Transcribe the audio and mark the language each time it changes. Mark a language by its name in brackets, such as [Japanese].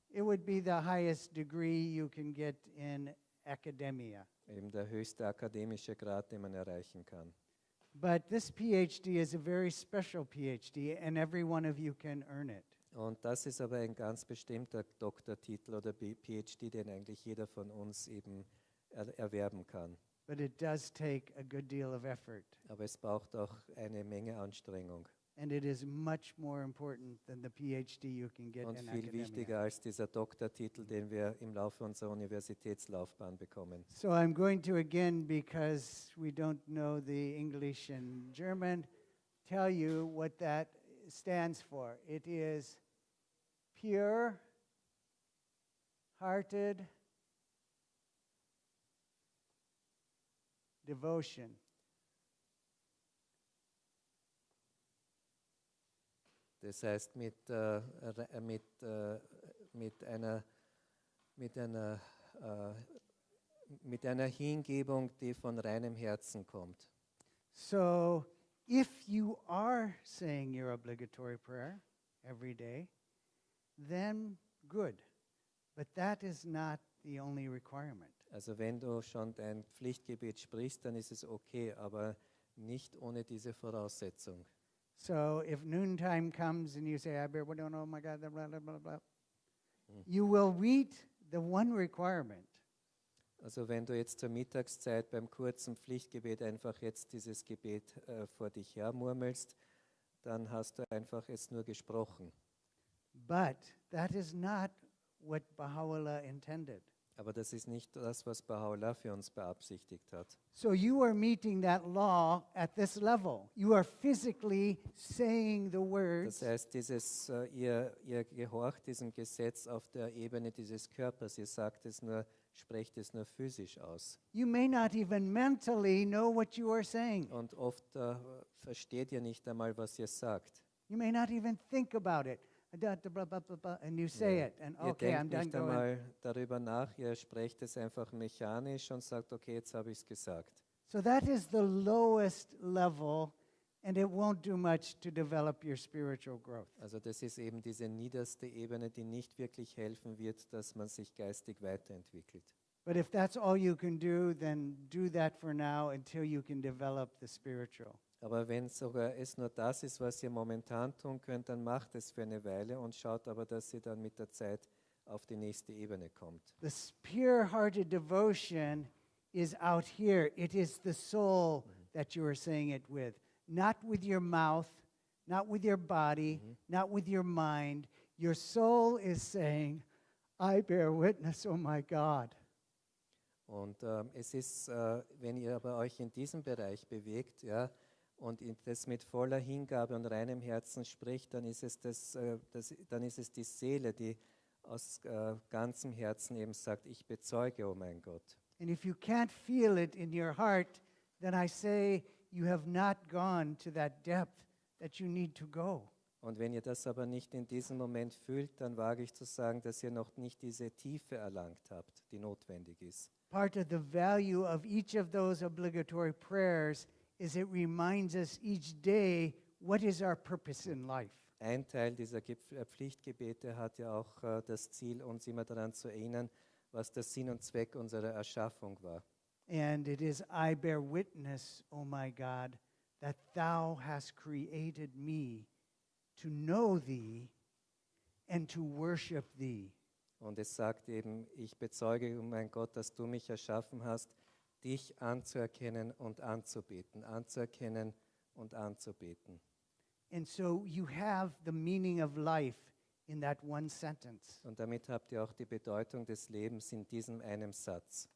[English] It would be the highest degree you can get in academia. [German] Eben der höchste akademische Grad, den man erreichen kann. [English] But this PhD is a very special PhD, and every one of you can earn it. [German] Und das ist aber ein ganz bestimmter Doktortitel oder PhD, den eigentlich jeder von uns eben erwerben kann. [English] But it does take a good deal of effort, [German] Aber es braucht auch eine Menge Anstrengung. [English] and it is much more important than the PhD you can get [German] Und [English] in [German] viel [English] academia. [German] wichtiger als dieser Doktortitel, den wir im Laufe unserer Universitätslaufbahn bekommen. [English] So I'm going to again, because we don't know the English and German, tell you what that stands for. It is pure, hearted devotion. [German] Das heißt, mit einer Hingebung, die von reinem Herzen kommt. [English] So if you are saying your obligatory prayer every day, then good. But that is not the only requirement. [German] Also wenn du schon dein Pflichtgebet sprichst, dann ist es okay, aber nicht ohne diese Voraussetzung. [English] So if noontime comes and you say, oh my God, blah, blah, blah, blah, you will read the one requirement. [German] Also wenn du jetzt zur Mittagszeit beim kurzen Pflichtgebet einfach jetzt dieses Gebet vor dich hermurmelst, dann hast du einfach es nur gesprochen. [English] But that is not what Baha'u'llah intended. [German] Aber das ist nicht das, was Baha'u'llah für uns beabsichtigt hat. [English] So you are meeting that law at this level. You are physically saying the words. [German] Das heißt, ihr gehorcht diesem Gesetz auf der Ebene dieses Körpers. Ihr sagt es nur, sprecht es nur physisch aus. [English] You may not even mentally know what you are saying. [German] Und oft versteht ihr nicht einmal, was ihr sagt. [English] You may not even think about it. And you say it, and [German] Ihr [English] okay, I'm [German] denkt [English] done [German] nicht einmal darüber nach, ihr sprecht es einfach mechanisch und sagt, okay, jetzt habe ich es gesagt. [English] So that is the lowest level, and it won't do much to develop your spiritual growth. [German] Also das ist eben diese niederste Ebene, die nicht wirklich helfen wird, dass man sich geistig weiterentwickelt. [English] But if that's all you can do, then do that for now until you can develop the spiritual. [German] Aber wenn sogar es nur das ist, was ihr momentan tun könnt, dann macht es für eine Weile und schaut aber, dass ihr dann mit der Zeit auf die nächste Ebene kommt. [English] The pure-hearted devotion is out here. It is the soul that you are saying it with, not with your mouth, not with your body, not with your mind. Your soul is saying, I bear witness, oh my God. [German] Und es ist, wenn ihr aber euch in diesem Bereich bewegt, ja, und das mit voller Hingabe und reinem Herzen spricht, dann ist es, dann ist es die Seele, die aus ganzem Herzen eben sagt, ich bezeuge, oh mein Gott. [English] And if you can't feel it in your heart, then I say you have not gone to that depth that you need to go. [German] Und wenn ihr das aber nicht in diesem Moment fühlt, dann wage ich zu sagen, dass ihr noch nicht diese Tiefe erlangt habt, die notwendig ist. [English] Part of the value of each of those obligatory prayers is it reminds us each day what is our purpose in life. [German] Ein Teil dieser Pflichtgebete hat ja auch das Ziel, uns immer daran zu erinnern, was der Sinn und Zweck unserer Erschaffung war. [English] And it is, I bear witness, O my God, that thou hast created me to know thee and to worship thee. [German] Und es sagt eben, ich bezeuge, oh mein Gott, dass du mich erschaffen hast, dich anzuerkennen und anzubeten, anzuerkennen und anzubeten. [English] And so you have the meaning of life in that one sentence. [German] Und damit habt ihr auch die Bedeutung des Lebens in diesem einen Satz.